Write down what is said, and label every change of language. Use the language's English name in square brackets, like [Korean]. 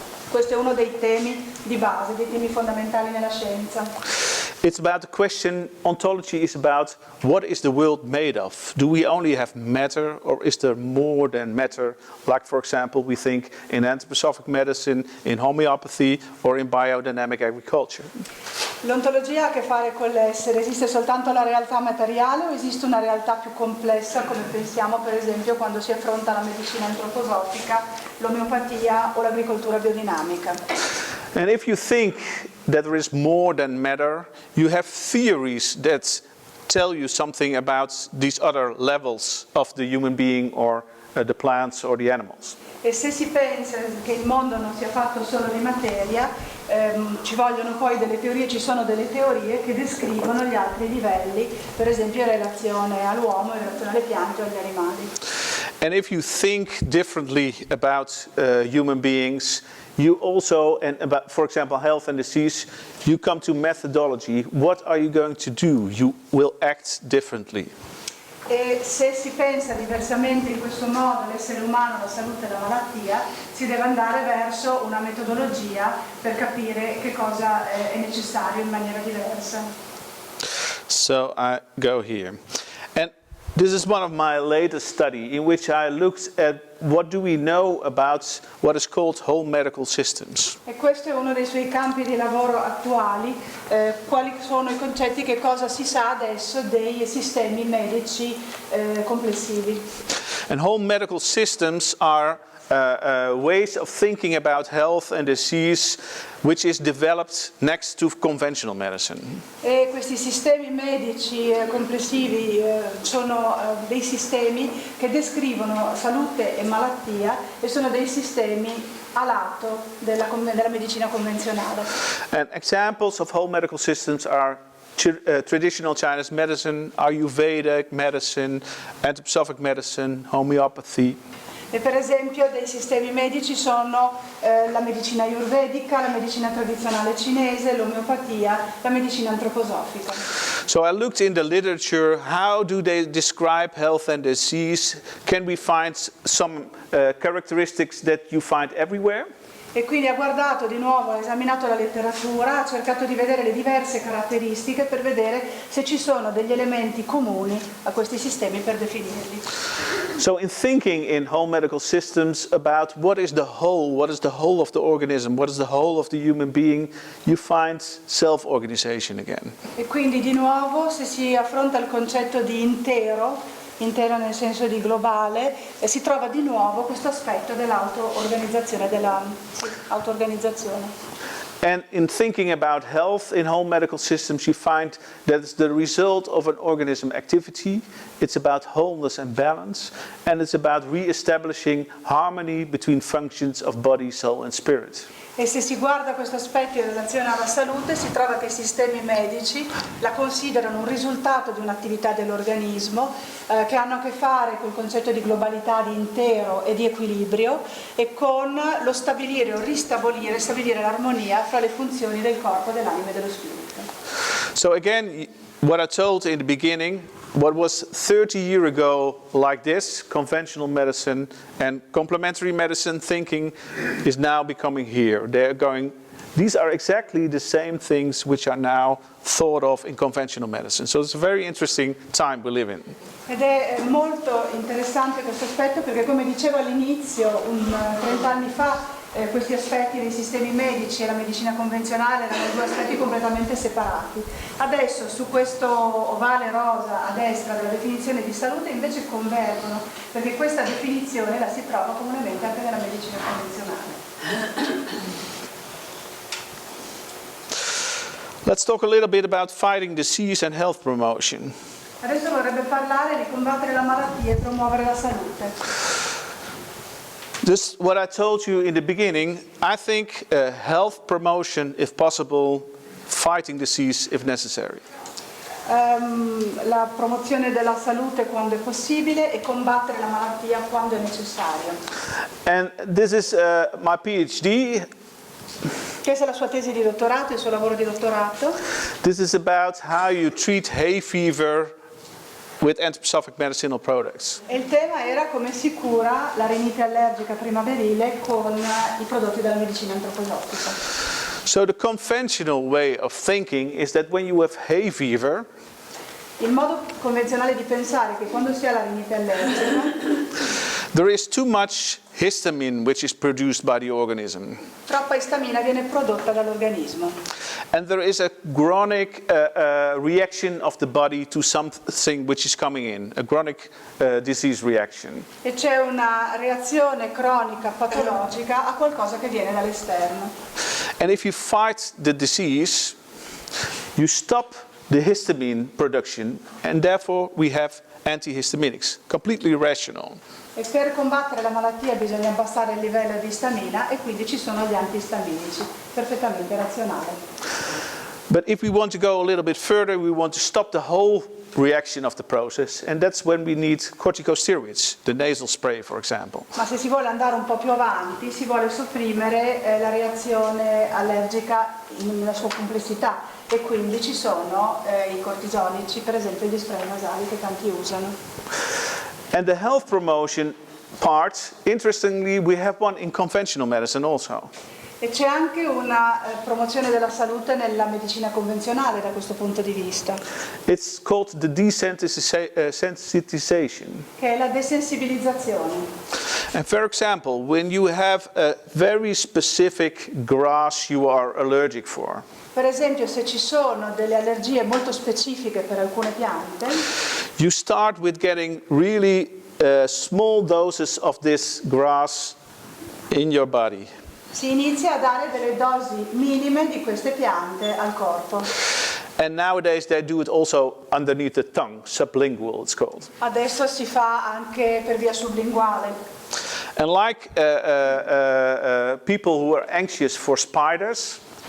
[Italian] Questo è uno dei temi di base, dei temi fondamentali nella scienza. [English] It's about the question, ontology is about what is the world made of? Do we only have matter or is there more than matter? Like for example we think in anthroposophic medicine, in homeopathy or in biodynamic agriculture. [Italian] L'ontologia ha a che fare con l'essere, esiste soltanto la realtà materiale o esiste una realtà più complessa come pensiamo per esempio quando si affronta la medicina antroposofica, l'omeopatia o l'agricoltura biodinamica? [English] And if you think that there is more than matter, you have theories that tell you something about these other levels of the human being or the plants or the animals. [Italian] E se si pensa che il mondo non sia fatto solo di materia, ci vogliono poi delle teorie, ci sono delle teorie che descrivono gli altri livelli, per esempio in relazione all'uomo, in relazione alle piante o agli animali. [English] And if you think differently about human beings, you also, and about, for example, health and disease, you come to methodology. What are you going to do? You will act differently. [Italian] E se si pensa diversamente in questo modo l'essere umano, la salute e la malattia, si deve andare verso una metodologia per capire che cosa è necessario in maniera diversa. [English] So I go here. And this is one of my latest studies in which I looked at what do we know about what is called whole medical systems. [Italian] E questo è uno dei suoi campi di lavoro attuali, quali sono i concetti, che cosa si sa adesso dei sistemi medici complessivi. [English] And whole medical systems are ways of thinking about health and disease which is developed next to conventional medicine. [Italian] E questi sistemi medici complessivi sono dei sistemi che descrivono salute e malattia e sono dei sistemi a lato della medicina convenzionale. [English] And examples of whole medical systems are traditional Chinese medicine, Ayurvedic medicine, anthroposophic medicine, homeopathy. [Italian] E per esempio dei sistemi medici sono la medicina ayurvedica, la medicina tradizionale cinese, l'omeopatia, la medicina antroposofica. [English] So I looked in the literature, how do they describe health and disease? Can we find some characteristics that you find everywhere? [Italian] E quindi ha guardato di nuovo, ha esaminato la letteratura, ha cercato di vedere le diverse caratteristiche per vedere se ci sono degli elementi comuni a questi sistemi per definirli. [English] So in thinking in whole medical systems about what is the whole of the organism, what is the whole of the human being, you find self-organization again. [Italian] E quindi di nuovo se si affronta il concetto di intero nel senso di globale, si trova di nuovo questo aspetto dell'auto-organizzazione, auto-organizzazione. [English] And in thinking about health in whole medical systems, you find that it's the result of an organism activity. It's about wholeness and balance, and it's about re-establishing harmony between functions of body, soul and spirit. [Italian] E se si guarda questo aspetto in relazione alla salute, si trova che i sistemi medici la considerano un risultato di un'attività dell'organismo che hanno a che fare col concetto di globalità, di intero e di equilibrio e con lo stabilire o stabilire l'armonia fra le funzioni del corpo, dell'anima e dello spirito. [English] So again, what I told in the beginning, what was 30 years ago like this, conventional medicine and complementary medicine thinking is now becoming here. These are exactly the same things which are now thought of in conventional medicine. So it's a very interesting time we live in. [Italian] Ed è molto interessante questo aspetto perché, come dicevo all'inizio, 30 anni fa questi aspetti dei sistemi medici e la medicina convenzionale erano due aspetti completamente separati. Adesso su questo ovale rosa a destra della definizione di salute invece convergono, perché questa definizione la si trova comunemente anche nella medicina convenzionale. [English] Let's talk a little bit about fighting disease and health promotion. [Italian] Adesso vorrebbe parlare di combattere la malattia e promuovere la salute. [English] Just what I told you in the beginning, I think health promotion if possible, fighting disease if necessary. [Italian] La promozione della salute quando è possibile e combattere la malattia quando è necessario. [English] And this is my PhD. [Italian] Questa è la sua tesi di dottorato, il suo lavoro di dottorato. [English] This is about how you treat hay fever with anthroposophic medicinal products. [Italian] E il tema era come si cura la rinite allergica primaverile con i prodotti della medicina antroposofica. [English] So the conventional way of thinking is that when you have hay fever, [Italian] Il modo convenzionale di pensare è che quando si ha la rinite allergica [English] there is too much histamine which is produced by the organism. [Italian] troppa istamina viene prodotta dall'organismo. [English] And there is a chronic reaction of the body to something which is coming in, a chronic disease reaction. [Italian] E c'è una reazione cronica patologica a qualcosa che viene dall'esterno. [English] And if you fight the disease, you stop the histamine production, and therefore we have antihistaminics, completely rational. [Italian] E per combattere la malattia bisogna abbassare il livello di istamina e quindi ci sono gli antihistaminici, perfettamente razionale. [English] But if we want to go a little bit further, we want to stop the whole reaction of the process, and that's when we need corticosteroids, the nasal spray for example. [Italian] Ma se si vuole andare un po' più avanti, si vuole sopprimere la reazione allergica nella sua complessità e quindi ci sono i cortisonici, per esempio gli spray nasali che tanti usano. [English] And the health promotion part, interestingly, we have one in conventional medicine also. [Italian] E c'è anche una promozione della salute nella medicina convenzionale da questo punto di vista, [English] It's called the desensitization. [Italian] che è la desensibilizzazione. [English] And for example, when you have a very specific grass you are allergic for, [Italian] Per esempio, se ci sono delle allergie molto specifiche per alcune piante, [English] you start with getting really small doses of this grass in your body. [Italian] si inizia a dare delle dosi minime di queste piante al corpo. [English] And nowadays they do it also underneath the tongue, sublingual it's called. [Italian] Adesso si fa anche per via sublinguale. [English] And like people who are anxious for spiders,